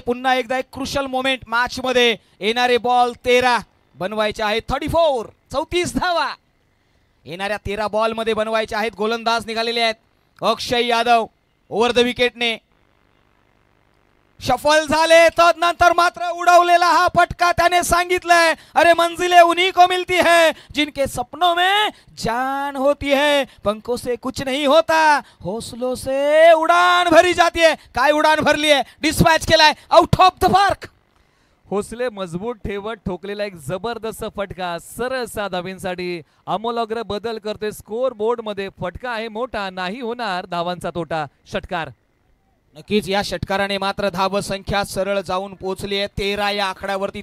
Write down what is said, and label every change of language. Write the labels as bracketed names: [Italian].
[Marathi] पुन्हा एकदा एक क्रुशल मोमेंट मॅच मध्ये. येणारे बॉल 13 बनवायचे आहेत. 34 धावा येणाऱ्या 13 बॉल मध्ये बनवायचे आहेत. गोलंदाज निघालेले आहेत अक्षय यादव. ओव्हर द विकेटने सफल झाले. तदनंतर मात्र उडवलेला हा फटका, त्याने सांगितलंय [Hindi] अरे मंजिलें उन्हीं को मिलती है जिनके सपनों में जान होती है, पंखों से कुछ नहीं होता, हौसलों से उड़ान भरी जाती है. [Marathi] काय उडान भरली आहे, डिस्पॅच केलाय आउट ऑफ द पार्क. हौसले मजबूत ठेवत ठोकलेला एक जबरदस्त फटका सरळ धावांसाठी. आमोलाग्र बदल करतोय स्कोर बोर्ड मध्ये. फटका आहे मोठा, नाही होणार धावांचा तोटा. षटकार. नक्कीच या षटकाराने मात्र धाव संख्या सरळ जाऊन पोहोचली आहे 13 या आकड्यावरती.